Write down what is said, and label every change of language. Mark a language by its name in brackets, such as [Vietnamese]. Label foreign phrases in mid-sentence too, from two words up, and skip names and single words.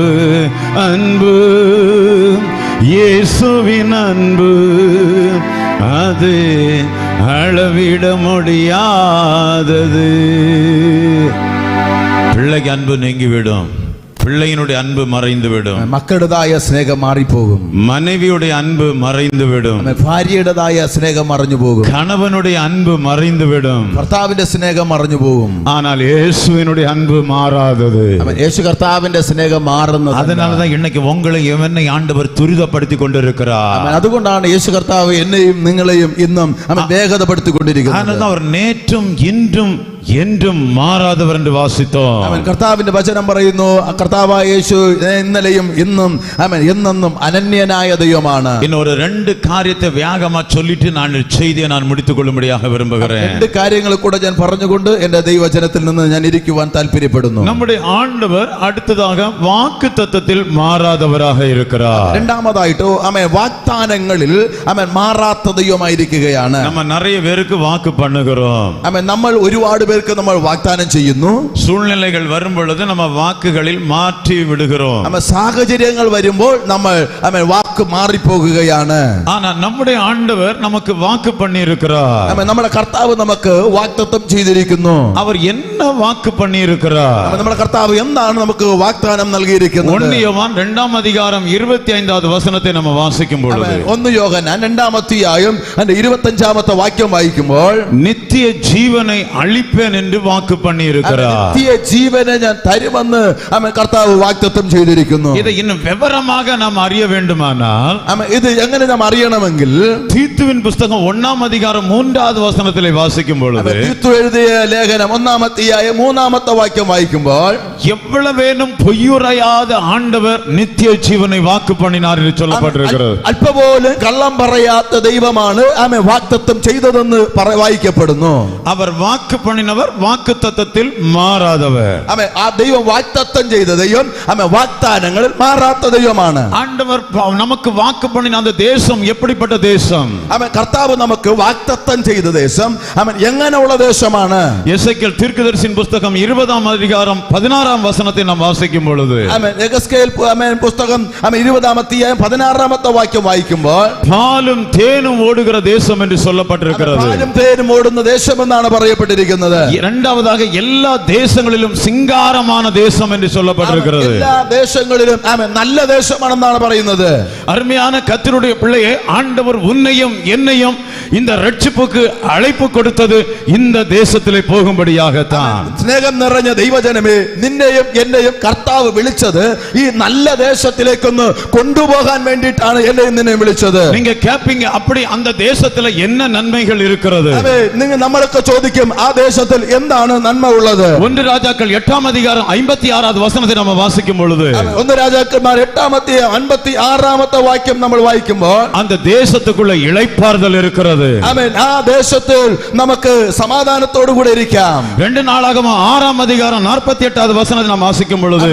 [Tamil] அன்பு இயேசுவின் அன்பு அது அளவிட முடியாதது. பிள்ளைக்கு அன்பு நீங்கிவிடும். பிள்ளையினுடைய அன்பு மறைந்துவிடும். மக்களுடைய ஸ்நேகம் மாறி போகும். மனைவியுடைய அன்பு மறைந்துவிடும். [Malayalam] ഭാര്യയുടേതായ സ്നേഹം മറഞ്ഞു പോകും. [Tamil] கணவனுடைய அன்பு மறைந்துவிடும். [Malayalam] കർത്താവിന്റെ സ്നേഹം മറഞ്ഞു പോകും. [Tamil] ஆனால் இயேசுவினுடைய அன்பு மாறாதது. [Malayalam] യേശു കർത്താവിന്റെ സ്നേഹം മാറുന്നത്. [Tamil] அதனாலதான் இன்னைக்கு உங்களை என்னை ஆண்டவர் துரிதப்படுத்தி கொண்டிருக்கிறார். [Malayalam] അതുകൊണ്ടാണ് യേശു കർത്താവ് എന്നെയും നിങ്ങളെയും ഇന്നും വേഗതപ്പെടുത്തിക്കൊണ്ടിരിക്കുന്നത്. [Tamil] அதனால அவர் நேற்றும் இன்றும் என்றும் மாறாதவர் என்று வாசித்தோம். [Malayalam] കർത്താവിന്റെ വചനം പറയുന്നു കർത്താവായ യേശു ഇന്നലെയും ഇന്നും എന്നെന്നും അനന്യനായ ദൈവമാണ്. [Tamil] இன்னொரு ரெண்டு காரியத்தை வேகமா சொல்லிட்டு நான் செய்தியை நான் முடித்துக் கொள்ளும்படியாக விரும்புகிறேன். [Malayalam] രണ്ട് കാര്യങ്ങൾ കൂടെ ഞാൻ പറഞ്ഞുകൊണ്ട് എന്റെ ദൈവവചനത്തിൽ നിന്ന് ഞാൻ ഇരിക്കുവാൻ താല്പര്യപ്പെടുന്നു. [Tamil] நம்முடைய ஆண்டவர் அடுத்ததாக வாக்குத்தத்தத்தில் மாறாதவராக இருக்கிறார். [Malayalam] രണ്ടാമതായിട്ട് വാഗ്ദാനങ്ങളിൽ മാറാത്ത ദൈവമായിരിക്കുകയാണ്. [Tamil] நம்ம நிறைய பேருக்கு வாக்கு பண்ணுகிறோம். [Malayalam] നമ്മൾ ഒരുപാട് ചിലർക്ക് നമ്മൾ വാഗ്ദാനം ചെയ്യുന്നു. [Tamil] சூழ்நிலைகள் வரும் பொழுது நம்ம வாக்குகளில் மாற்றி விடுகிறோம். [Malayalam] സാഹചര്യങ്ങൾ വരുമ്പോൾ നമ്മൾ വാക്ക് മാറിപ്പോകുകയാണ്. [Tamil] ஆனா நம்முடைய ஆண்டவர் நமக்கு வாக்கு பண்ணி இருக்கிறார். [Malayalam] നമ്മുടെ കർത്താവ് നമുക്ക് വാഗ്ദത്തം ചെയ്തിരിക്കുന്നു. [Tamil] அவர் என்ன வாக்கு பண்ணி இருக்கிறார்? [Malayalam] നമ്മുടെ കർത്താവ് എന്താണ് നമുക്ക് വാഗ്ദാനം നൽകിയിരിക്കുന്നത്? 1 யோவான் 2-ാം അധികാരം 25-ാമത്തെ വചനത്തെ നമ്മൾ വാസിക്കും பொழுது 1 യോഹന്നാൻ 2-ാം അധ്യായം അതിന്റെ 25-ാമത്തെ വാക്യം വായിക്കുമ്പോൾ [Tamil] நித்திய ஜீவனை அளிப்பேன் என்று வாக்கு பண்ணி இருக்கிறார். [Malayalam] നിത്യ ജീവനെ ഞാൻ തരുമെന്ന് കർത്താവ് വാഗ്ദത്തം ചെയ്തിരിക്കുന്നു. [Tamil] இதை இன்னும் விவரமாக நாம் அறிய வேண்டுமானால் [Malayalam] ഇത് എങ്ങനെ നാം അറിയണമെങ്കിൽ [Tamil] தீத்துவின் புத்தகம் 1-ாம் அதிகாரம் 3-வது வசனத்திலே வாசிக்கும் பொழுது [Malayalam] തീത്തു എഴുതിയ ലേഖനം 1-ാം അധ്യായം 3-ാമത്തെ വാക്യം വായിക്കുമ്പോൾ [Tamil] எவ்வளவேனும் பொய்யுரையாத ஆண்டவர் நித்திய ஜீவனை வாக்கு பண்ணினார் என்று சொல்லப்பட்டிருக்கிறது. [Malayalam] അല്പപോലും കള്ളം പറയാത്ത ദൈവമാണ് വാഗ്ദത്തം ചെയ്തതെന്ന് വായിക്കപ്പെടുന്നു. [Tamil] அவர் வாக்கு பண்ணினவர் வாக்குத்தத்தத்தில் மாறாதவர். [Malayalam] ആ ദൈവം വാഗ്ദത്തം ചെയ്ത ദൈവം വാഗ്ദാനങ്ങളിൽ മാറാത്ത ദൈവമാണ്. [Tamil] ஆண்டவர் நமக்கு வாக்கு பண்ணின அந்த தேசம் எப்படிப்பட்ட தேசம்? [Malayalam] കർത്താവ് നമുക്ക് വാഗ്ദത്തം ചെയ്ത ദേശം എങ്ങനെയുള്ള ദേശമാണ്? [Tamil] எசேக்கியேல் தீர்க்கதரிசியின் புத்தகம் 20-ாம் அதிகாரம் 16-ாம் வசனத்தை நாம் வாசிக்கும் பொழுது [Malayalam] എസേക്കിയേൽ പുസ്തകം 20-ാം അധ്യായം 16-ാമത്തെ വാക്യം വായിക്കുമ്പോൾ [Tamil] பாலும் தேனும் ஓடுகிற தேசம் என்று சொல்லப்பட்டிருக்கிறது. [Malayalam] പാലും തേനും ഓടുന്ന ദേശം എന്നാണ് പറയപ്പെട്ടിരിക്കുന്നത്. [Tamil] இரண்டாவதாக எல்லா தேசங்களிலும் சிங்காரமான தேசம் என்று சொல்லப்பட்டிருக்கிறது. [Malayalam] എല്ലാ ദേശങ്ങളിലും നല്ല ദേശമാണെന്നാണ് പറയുന്നത്. [Tamil] அருமையான கர்த்தருடைய பிள்ளையே, ஆண்டவர் உன்னையும் என்னையும் இந்த ரட்சிப்புக்கு அழைப்பு கொடுத்தது இந்த தேசத்திலே போகும்படியாகத்தான். [Malayalam] സ്നേഹം നിറഞ്ഞ ദൈവജനമേ, നിന്നെയും എന്നെയും കർത്താവ് വിളിച്ചത് ഈ നല്ല ദേശത്തിലേക്കൊന്ന് കൊണ്ടുപോകാൻ വേണ്ടിയിട്ടാണ് എന്നെയും നിന്നെയും വിളിച്ചത്. [Tamil] நீங்க கேப்பீங்க, அப்படி அந்த தேசத்துல என்ன நன்மைகள் இருக்கிறது? [Malayalam] നമ്മളൊക്കെ ചോദിക്കും, ആ ദേശത്തിൽ എന്താണ് നന്മ ഉള്ളത്? [Tamil] 1 ராஜாக்கள் 8-ாம் அதிகாரம் 56-வது வசனத்தை நாம வாசிக்கும் பொழுது [Malayalam] 1 രാജാക്കന്മാർ 8-ാം അധ്യായം 56-ാമത്തെ വാക്യം നമ്മൾ വായിക്കുമ്പോൾ [Tamil] அந்த தேசத்துக்குள்ள இளைப்பாறுதல் இருக்கிறது. [Malayalam] ആമേൻ. ആ ദേശത്തിൽ നമുക്ക് സമാധാനത്തോടു കൂടെ ഇരിക്കാം. [Tamil] 2 நாளாகமம் 6-ாம் அதிகாரம் 48-வது வசனத்தை நாம் வாசிக்கும் பொழுது